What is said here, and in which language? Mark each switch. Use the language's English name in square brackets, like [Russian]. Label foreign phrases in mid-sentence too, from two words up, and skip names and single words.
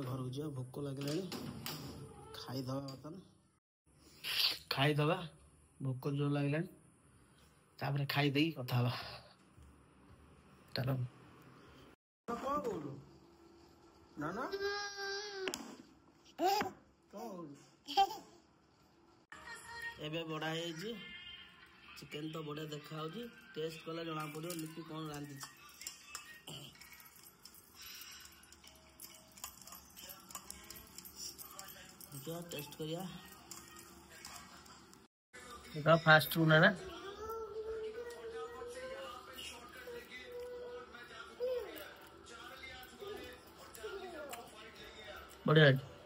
[Odia] ଲାଗୁଛି ଭୋକ ଲାଗିଲାଣି ଖାଇଦବା ବର୍ତ୍ତମାନ ଖାଇଦବା ଭୋକ ଜୋର ଲାଗିଲାଣି ତାପରେ ଖାଇଦେଇକି କଥା ହବା ଚାଲ କଣ କହୁଛୁ ନା ନା କଣ କହୁଛୁ ଏବେ ବଢ଼ା ହେଇଯାଇଛି ଚିକେନ ତ ବଢ଼ିଆ ଦେଖାଯାଉଛି ଟେଷ୍ଟ କଲେ ଜଣା ପଡ଼ିବ ଲିପି କଣ ରାନ୍ଧିଛି [Hindi] टेस्ट करिया देखा [English] fast food [Hindi] है ना बढ़िया है